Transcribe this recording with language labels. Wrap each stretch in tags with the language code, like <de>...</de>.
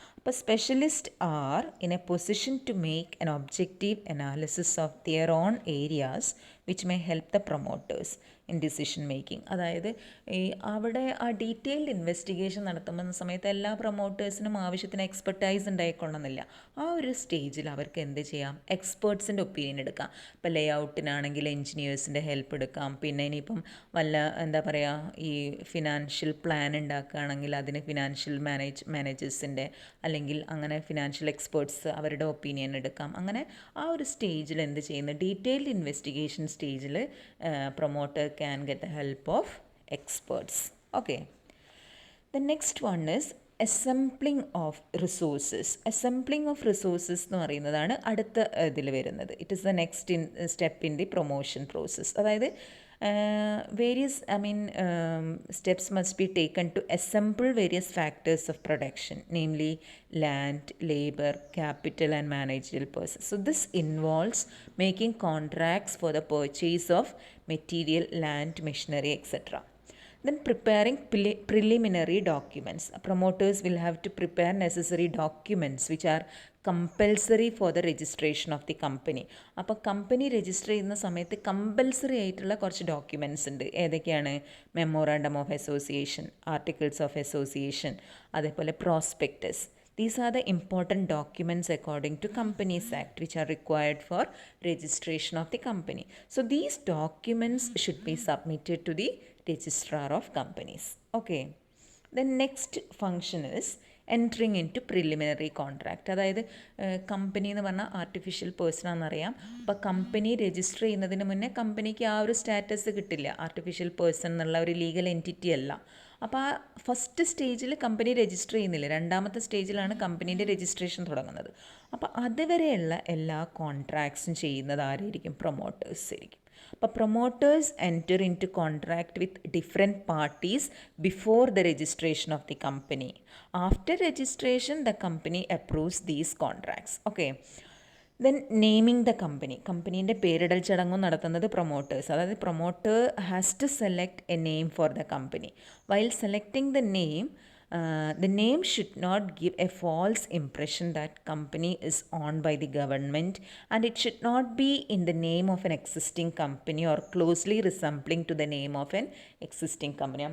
<en>But specialists are in a position to make an objective analysis of their own areas which may help the promoters in decision making.</en> <ml>അതായത് ഈ അവിടെ ആ detailed investigation നടത്തുന്ന സമയത്ത് എല്ലാ പ്രൊമോട്ടേഴ്സിനും ആവശ്യത്തിന് expertise ഉണ്ടായിക്കൊള്ളുന്നില്ല. ആ ഒരു സ്റ്റേജിൽ അവർക്ക് എന്ത് ചെയ്യാം, എക്സ്പേർട്സിൻ്റെ ഒപ്പീനിയൻ എടുക്കാം. ഇപ്പോൾ ലേ ഔട്ടിനാണെങ്കിൽ എൻജിനീയേഴ്സിൻ്റെ ഹെൽപ്പ് എടുക്കാം. പിന്നെ ഇനിയിപ്പം വല്ല എന്താ പറയുക ഈ ഫിനാൻഷ്യൽ പ്ലാൻ ഉണ്ടാക്കുകയാണെങ്കിൽ അതിന് ഫിനാൻഷ്യൽ മാനേജേഴ്സിൻ്റെ അല്ലെങ്കിൽ അങ്ങനെ ഫിനാൻഷ്യൽ എക്സ്പേർട്സ് അവരുടെ ഒപ്പീനിയൻ എടുക്കാം. അങ്ങനെ ആ ഒരു സ്റ്റേജിൽ എന്ത് ചെയ്യുന്നു, ഡീറ്റെയിൽഡ് ഇൻവെസ്റ്റിഗേഷൻ സ്റ്റേജിൽ promoter</ml> <en>can get the help of experts. Okay, the next one is assembling of resources.</en> <ml>Assembling of resources എന്ന് പറയുന്നതാണ് അടുത്ത ഇതിൽ വരുന്നത്.</ml> <en>It is the next step in the promotion process. അതായത് various steps must be taken to assemble various factors of production, namely land, labor, capital and managerial persons. So this involves making contracts for the purchase of material, land, machinery, etc. Then preparing preliminary documents. Promoters will have to prepare necessary documents which are compulsory for the registration of the company.</en> <ml>അപ്പോൾ company register ചെയ്യുന്ന സമയത്ത് compulsory ആയിട്ടുള്ള കുറച്ച് documents ഉണ്ട്. ഏതൊക്കെയാണ്, memorandum of association, articles of association, അതേപോലെ prospectus.</ml> <en>These are the important documents according to Companies Act which are required for registration of the company. So these documents should be submitted to the registrar of companies. Okay. The next function is entering into preliminary contract.</en> <ml>അതായത് company എന്ന് പറഞ്ഞാൽ artificial person ആണെന്നറിയാം. അപ്പോൾ company register ചെയ്യുന്നതിന് മുന്നേ കമ്പനിക്ക് ആ ഒരു status കിട്ടില്ല, ആർട്ടിഫിഷ്യൽ പേഴ്സൺ എന്നുള്ള ഒരു ലീഗൽ എൻറ്റിറ്റി അല്ല. അപ്പോൾ ആ ഫസ്റ്റ് സ്റ്റേജിൽ കമ്പനി രജിസ്റ്റർ ചെയ്യുന്നില്ല, രണ്ടാമത്തെ സ്റ്റേജിലാണ് കമ്പനീൻ്റെ രജിസ്ട്രേഷൻ തുടങ്ങുന്നത്. അപ്പോൾ അതുവരെയുള്ള എല്ലാ കോൺട്രാക്ട്സും ചെയ്യുന്നത് ആരായിരിക്കും? പ്രൊമോട്ടേഴ്സ് ആയിരിക്കും.</ml> <en>അപ്പോൾ promoters enter into contract with different parties before the registration of the company. After registration the company approves these contracts. Okay. Then naming the company.</en> <ml>കമ്പനീൻ്റെ പേരിടൽ ചടങ്ങും നടത്തുന്നത് പ്രൊമോട്ടേഴ്സ്.</ml> <en>അതായത് promoter has to select a name for the company. While selecting the name should not give a false impression that company is owned by the government, and it should not be in the name of an existing company or closely resembling to the name of an existing company.</en>